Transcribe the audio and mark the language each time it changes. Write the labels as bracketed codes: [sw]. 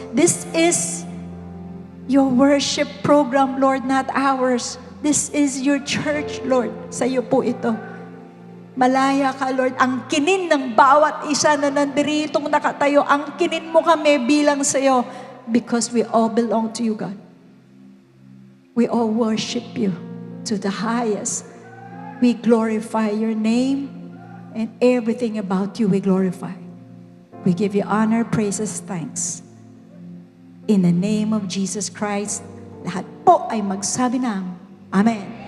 [en] This is your worship program, Lord, not ours. This is your church, Lord. [tl] Sa iyo po ito. Malaya ka, Lord. Ang kinin ng bawat isa na nandiritong nakatayo, ang kinin mo kami bilang sa iyo [en] because we all belong to you, God. We all worship you to the highest. We glorify your name and everything about you we glorify. We give you honor, praises, thanks. In the name of Jesus Christ, [tl] lahat po ay magsabi ng Amen.